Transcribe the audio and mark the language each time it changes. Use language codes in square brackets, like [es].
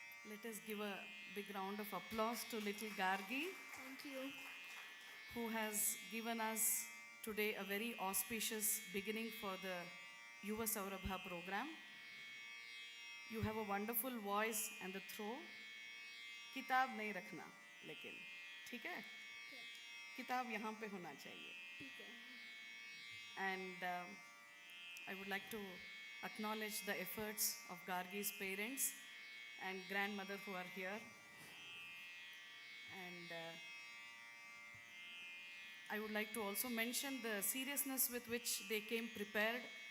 [en] Let us give a big round of applause to little Gargi, Thank you. who has given us today a very auspicious beginning for the YUVA SOURABHA program. You have a wonderful voice and the throw. [hi] किताब नहीं रखना लेकिन, ठीक है? किताब यहाँ पे होना चाहिए. ठीक है. [en] And I would like to acknowledge the efforts of Gargi's parents and grandmother who are here. And I would like to also mention the seriousness with which they came prepared.